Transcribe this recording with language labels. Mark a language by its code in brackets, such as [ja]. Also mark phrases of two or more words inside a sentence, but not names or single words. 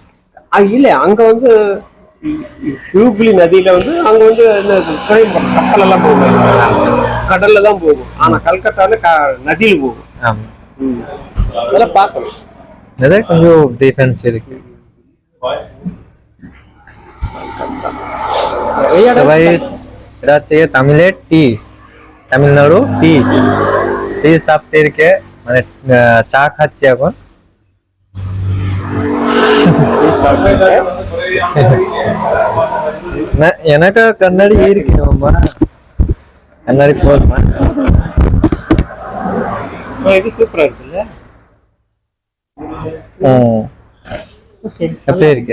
[ta] இல்ல அங்க வந்து ஹூக்ளி நதியில வந்து அங்க வந்து கப்பல் எல்லாம் போகும், கடல்ல தான் போகும். ஆனா கல்கட்டால நதியில போகும். ஆமா அதெல்லாம் பார்க்கணும். அதே கொஞ்சம் டிஃபரன்ஸ் இருக்கு. தமிழே டீ, তামিলনাড়ু টি சாப்பிட்டு இருக்கேன். [bn] মানে চা খাচ্ছি এখন. [ta] எனக்கு கண்ணாடி இருக்கு மாமா, கண்ணாடி போதுமா? இது சூப்பரா இருக்குல்ல? எப்படி இருக்கு?